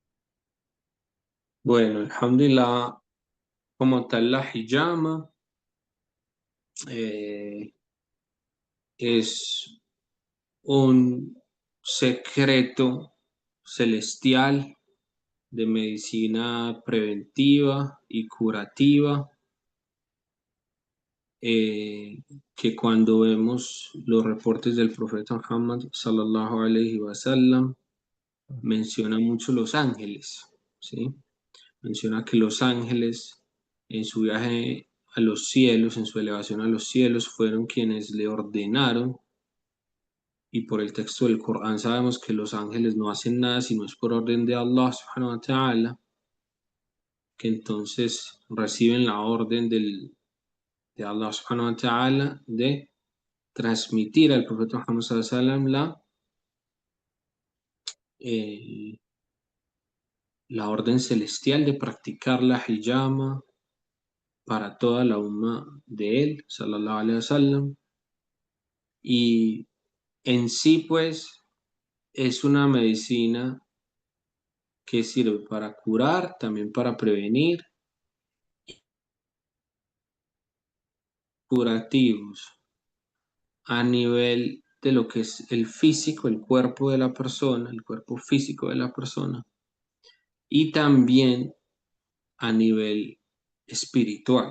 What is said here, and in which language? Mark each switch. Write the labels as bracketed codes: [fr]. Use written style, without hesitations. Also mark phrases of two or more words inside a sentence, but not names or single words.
[es] Bueno, alhamdulillah, como tal la hijama eh, es un secreto celestial de medicina preventiva y curativa, eh, que cuando vemos los reportes del profeta Muhammad [ar] صلى الله عليه وسلم [es] menciona mucho los ángeles, ¿sí? Menciona que los ángeles en su viaje a los cielos, en su elevación a los cielos, fueron quienes le ordenaron. Y por el texto del Corán sabemos que los ángeles no hacen nada si no es por orden de [ar] الله سبحانه وتعالى, [es] que entonces reciben la orden de [ar] الله سبحانه وتعالى [es] de transmitir al profeta Muhammad [ar] صلى الله عليه وسلم [es] eh, la orden celestial de practicar la hijama para toda la umma de él, [ar] صلى الله عليه وسلم. [es] Y en sí, pues, es una medicina que sirve para curar, también para prevenir, curativos a nivel de lo que es el físico, el cuerpo de la persona, el cuerpo físico de la persona, y también a nivel espiritual,